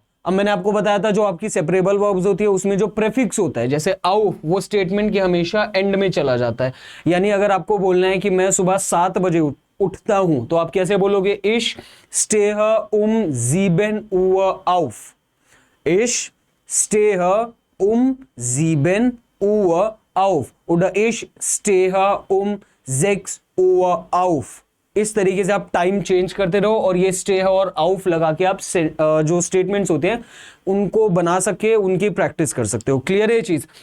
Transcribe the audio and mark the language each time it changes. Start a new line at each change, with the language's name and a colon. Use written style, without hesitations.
Hindi: अब मैंने आपको बताया था जो आपकी सेपरेबल वर्ब्स होती है उसमें जो प्रेफिक्स होता है, जैसे आउफ, वो स्टेटमेंट के हमेशा एंड में चला जाता है। यानी अगर आपको बोलना है कि मैं सुबह 7 बजे उठता हूं, तो आप कैसे बोलोगे,
German: इश स्टेह ज़ीबेन उवर आउफ। इश stehe sieben Uhr auf oder ich stehe 6 Uhr auf।
Hindi: इस तरीके से आप टाइम चेंज करते रहो, और ये स्टे और आउफ लगा के आप जो स्टेटमेंट्स होते हैं उनको बना सके, उनकी प्रैक्टिस कर सकते हो। क्लियर है ये चीज?